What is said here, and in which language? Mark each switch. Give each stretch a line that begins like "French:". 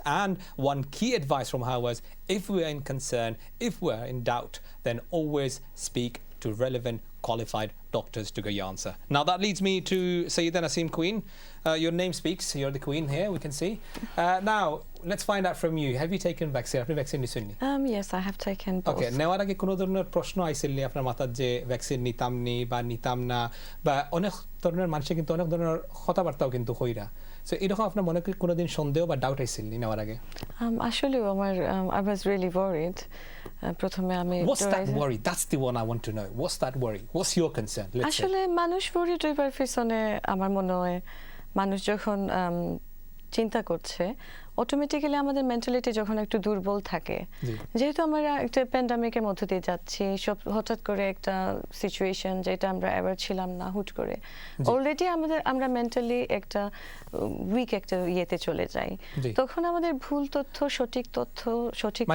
English: And one key advice from her was, if we are in concern, if we are in doubt, then always speak to relevant qualified doctors to get your answer. Now that leads me to Syeda Nasim, Queen. Your name speaks. You're the Queen here, we can see. Now, let's find out from you. Have you taken vaccine? Have you vaccinated? Yes, I have taken both.
Bangla: Okay, নেওয়ার আগে কোনো ধরনের প্রশ্ন আইসিলনি আপনার মাথায় যে vaccine নিতাম নি বা নিতাম না, বা অনেক ধরনের মানুষে কিন্তু অনেক ধরনের কথাবার্তাও কিন্তু হইরা, সো এরকম আপনার মনে কি কোনোদিন সন্দেহ বা ডাউট আইসিলনি নেওয়ার আগে? আসলে আমার
English: I was really worried.
Bangla: প্রথমে আমি
English: What's that worry? That's the one I want to know. What's that worry? What's your concern?
Bangla: আসলে মানুষ worried হইবার পিছনে আমার মনে হয় মানুষ যখন চিন্তা করছে, অটোমেটিক্যালি আমাদের মেন্টালিটি যখন একটু দুর্বল থাকে, যেহেতু আমরা একটা প্যান্ডামিকের মধ্য দিয়ে যাচ্ছি, সব হঠাৎ করে একটা সিচুয়েশন যেটা আমরা এভার ছিলাম না, হুট করে অলরেডি আমরা মেন্টালি একটা উইক একটা ইয়েতে চলে যাই, তখন আমাদের ভুল তথ্য সঠিক তথ্য সঠিক